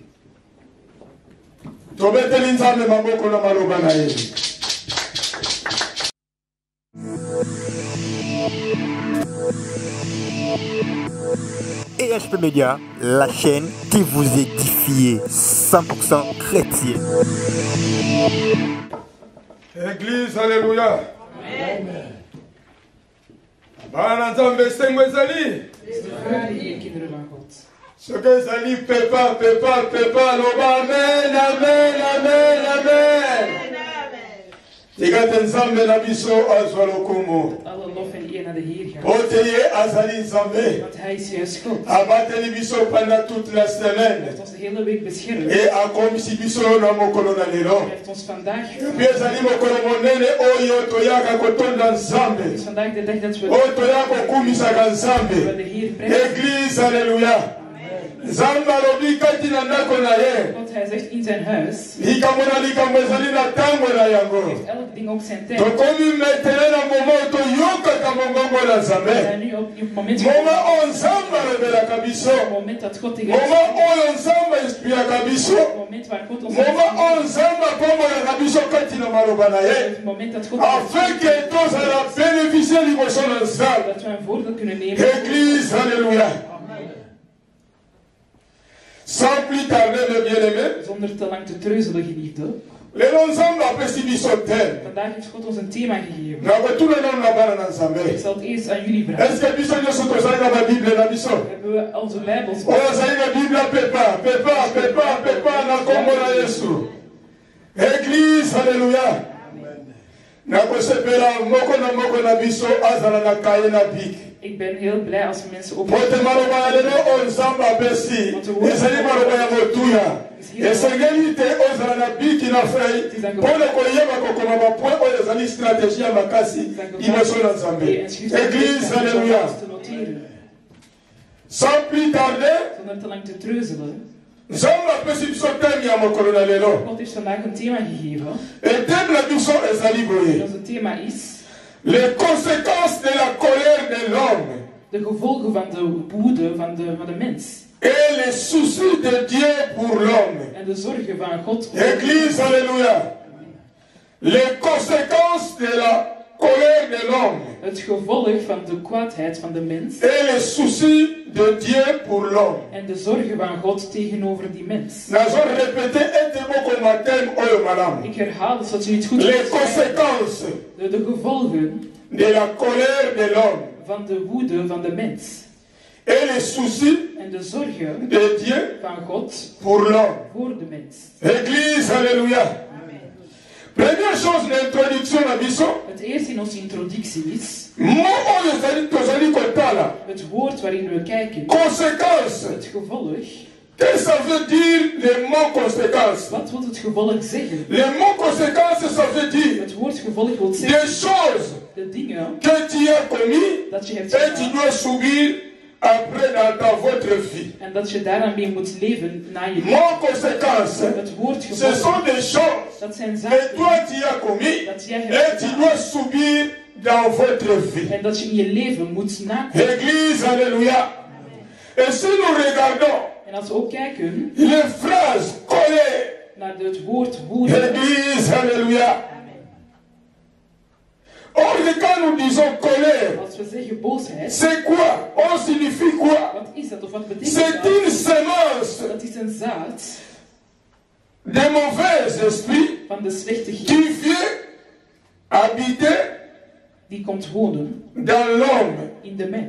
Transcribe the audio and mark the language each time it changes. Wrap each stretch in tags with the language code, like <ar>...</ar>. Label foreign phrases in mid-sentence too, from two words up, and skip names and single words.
<fr>EHP Média, la chaîne qui vous édifie 100% chrétien. Église, alléluia. Amen.</fr> <ln>Bana Nzambe sengo ezali.</ln> <fr>Ce que</fr> <ln>ezali pepa, loba amen, amen, amen, amen. Tigate Nzambe na biso azwa lokumu.</ln> <nl>Alle lof en eer naar de Heer gaat.</nl> <ln>Oteye azali Nzambe.</ln> <nl>Want Hij is juist God.</nl> <ln>Abateli biso</ln> <fr>pendant toute la</fr> <nl>Hij</nl> <fr>semaine.</fr> <nl>heeft ons de hele week beschermd.</nl> <fr>Et</fr> <ln>akomisi biso na mokolo na lelo.</ln> <nl>Hij heeft ons vandaag</nl> <ln>Puis ezali mokolo monene oyo toyaka kotonda Nzambe.</ln> <nl>Het is vandaag de dag dat we</nl> <ln>Oyo toyaka kokumisaka Nzambe.</ln> <nl>de Heer prijzen.</nl> <fr>Église, alléluia.</fr> <ln>Nzambe alobi kati na ndako na ye.</ln> <nl>Want Hij zegt in zijn huis.</nl> <ln>Likambo na likambo ezali na ntango na yango.</ln> <nl>Heeft elk ding ook zijn tijd.</nl> <ln>Tokomi metele na momo toyokaka mongongo na</ln> <nl>We</nl> <ln>Nzambe.</ln> <nl>zijn nu op het moment</nl> <ln>Moma oyo Nzambe alobelaka biso.</ln> <nl>het moment dat God tegen ons</nl> <ln>Moma oyo Nzambe inspiraka biso.</ln> <nl>het moment waar God ons</nl> <ln>Moma oyo Nzambe apombolaka biso kati na maloba na ye.</ln> <nl>het moment dat God</nl> <fr>Afin que</fr> <ln>tozala bénéficier liboso na Nzambe.</ln> <nl>dat we een voordeel kunnen nemen.</nl> <fr>Église, alléluia. Sans plus tarder, mes bien-aimés,</fr> <nl>Zonder te lang te treuzelen, geliefde.</nl> <ln>lelo Nzambe apesi biso thème.</ln> <nl>Vandaag heeft God ons een thema gegeven.</nl> <ln>Na kotuna nano na bana na</ln> <nl>Ik</nl> <ln>Nzambe.</ln> <nl>zal het eerst aan jullie vragen.</nl> <fr>Est-ce que</fr> <ln>biso nyonso tozali na babible na biso?</ln> <nl>Hebben we onze Bijbels?</nl> <ln>Oyo azali na bible pepa na kombo na Yesu.</ln> <fr>Église, alléluia.</fr> <ln>Nakosepela moko na biso azala na kaye na bik.</ln> <nl>Ik ben heel blij als mensen op</nl> <ln>Pote maloba ya lelo oyo Nzambe apesi ezali maloba ya motuya. Esengeli te ozala na biki na fei mpona koyeba kokoma bapoint oyo ezali stratégie ya makasi liboso na Nzambe.</ln> <fr>Église, alléluia. Sans plus tarder,</fr> <nl>Zonder te lang te treuzelen.</nl> <ln>Nzambe apesi biso teme ya mokolo na lelo.</ln> <nl>God heeft vandaag een thema gegeven.</nl> <ln>Eteme na biso ezali</ln> <nl>En</nl> <ln>boye.</ln> <nl>onze thema is</nl> <fr>Les conséquences de la colère de l'homme</fr> <nl>de gevolgen van de woede van de mens.</nl> <fr>et les soucis de Dieu pour l'homme.</fr> <nl>En de zorgen van God.</nl> <fr>Église, alléluia. Les conséquences de la colère de l'homme</fr> <nl>Het gevolg van de kwaadheid van de mens.</nl> <fr>et les soucis de Dieu pour l'homme.</fr> <nl>En de zorgen van God tegenover die mens.</nl> <ln>Nazo répéter ete moko matin oyo madame.</ln> <nl>Ik herhaal het zodat u het goed</nl> <fr>Les</fr> <nl>verstaan.</nl> <fr>conséquences</fr> <nl>De gevolgen</nl> <fr>de la colère de l'homme</fr> <nl>van de woede van de mens.</nl> <fr>et les soucis</fr> <nl>En de zorgen</nl> <fr>de Dieu</fr> <nl>van God</nl> <fr>pour l'homme.</fr> <nl>voor de mens.</nl> <fr>Église, alléluia. Première chose, l'introduction</fr> <ln>na biso.</ln> <nl>Het eerste in onze introductie is</nl> <ln>Mo oyo ezali tozali kotala.</ln> <nl>het woord waarin we kijken.</nl> <fr>Conséquence.</fr> <nl>Het gevolg.</nl> <fr>Qu'est-ce que ça veut dire le mot conséquence?</fr> <nl>Wat wil het gevolg zeggen?</nl> <fr>Le mot conséquence, ça veut dire</fr> <nl>Het woord gevolg wil</nl> <fr>des</fr> <nl>zeggen</nl> <fr>choses</fr> <nl>de dingen</nl> <fr>que tu as commis</fr> <nl>dat je hebt</nl> <fr>et tu</fr> <nl>gedaan</nl> <fr>dois subir après dans votre vie.</fr> <nl>en dat je daaraan mee moet leven na je leven.</nl> <fr>Mot conséquence,</fr> <nl>Het woord</nl> <fr>ce</fr> <nl>gevolg,</nl> <fr>sont des choses</fr> <nl>dat zijn</nl> <fr>que</fr> <nl>zaken</nl> <fr>toi tu as commis</fr> <nl>dat jij</nl> <fr>et</fr> <nl>hebt</nl> <fr>tu</fr> <nl>gedaan</nl> <fr>dois subir dans votre vie.</fr> <nl>En dat je in je leven moet nakomen.</nl> <fr>Église, alléluia. Et si nous regardons</fr> <nl>En als we ook kijken</nl> <fr>les phrases collées,</fr> <nl>naar het woord woede.</nl> <fr>Église, alléluia. Or, quand nous disons colère,</fr> <nl>Als we zeggen boosheid.</nl> <fr>c'est quoi? On signifie quoi?</fr> <nl>Wat is dat of wat betekent</nl> <fr>C'est</fr> <nl>dat?</nl> <fr>une semence</fr> <nl>Dat is een zaad</nl> <fr>de mauvais esprits</fr> <nl>van de slechte geest.</nl> <fr>qui vient habiter</fr> <nl>Die komt wonen</nl> <fr>dans l'homme</fr> <nl>in de mens.</nl>